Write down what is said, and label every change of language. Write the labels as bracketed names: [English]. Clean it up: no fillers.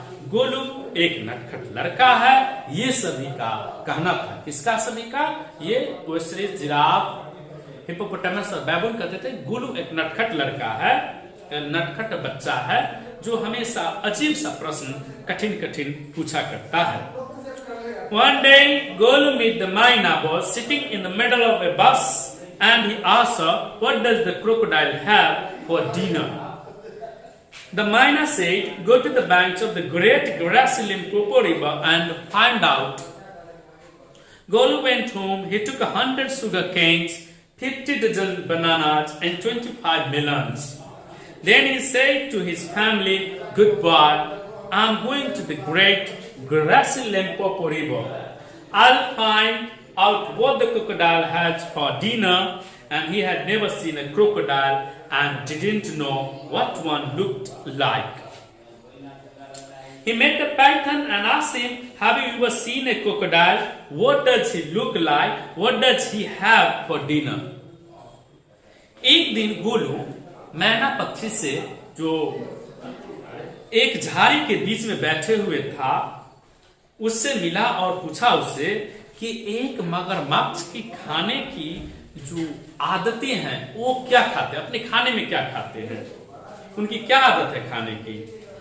[Hindi] गोलू एक नटखट लड़का है, ये सभी का कहना था। किसका सभी का? ये ओस्ट्रिच, जिराफ, हिप्पोपोटामस और बैबून कहते थे गोलू एक नटखट लड़का है, नटखट बच्चा है जो हमेशा अजीब सा प्रश्न कठिन कठिन पूछा करता है। [English] One day, Golu met the Myna boss sitting in the middle of a bus, and he asked her, "What does the crocodile have for dinner?" The Myna said, "Go to the banks of the great grassy Limpopo River and find out." Golu went home. He took 100 sugar canes, 50 dozen bananas, and 25 melons. Then he said to his family, "Goodbye. I'm going to the great grassy Limpopo River. I'll find out what the crocodile has for dinner." And he had never seen a crocodile and didn't know what one looked like. He met the python and asked him, "Have you ever seen a crocodile? What does he look like? What does he have for dinner?" [Hindi] एक दिन गोलू मैना पक्षी से, जो एक झाड़ी के बीच में बैठे हुए था, उससे मिला और पूछा उससे कि एक मगरमच्छ की खाने की जो आदतें हैं वो क्या खाते हैं, अपने खाने में क्या खाते हैं, उनकी क्या आदत है खाने की।